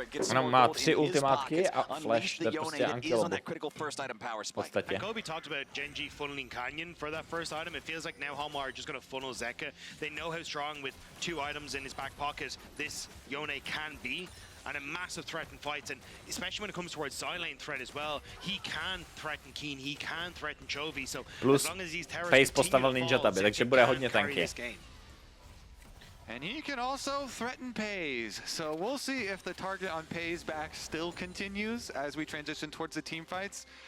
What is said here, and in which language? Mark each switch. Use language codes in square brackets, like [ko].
[cs] Ona má 3 ultimátky a flash, to je prostě unkillable. V podstatě. [en] Kobe talked about Gen G funneling Canyon for that first item. It feels like now Halmar are just going to funnel Zeka. They know how strong with 2 items in his back pocket this Yone can be. And a massive threat in fights, and especially when it comes towards side-lane threat as well, he can threaten Keen, he can threaten Chovy, so plus as long as these towers [cs] Face postavil Ninja Tabi, takže bude hodně tanky. [en] And he can also threaten Pays, so we'll see if the target on Pays back still continues as we transition towards the team fights.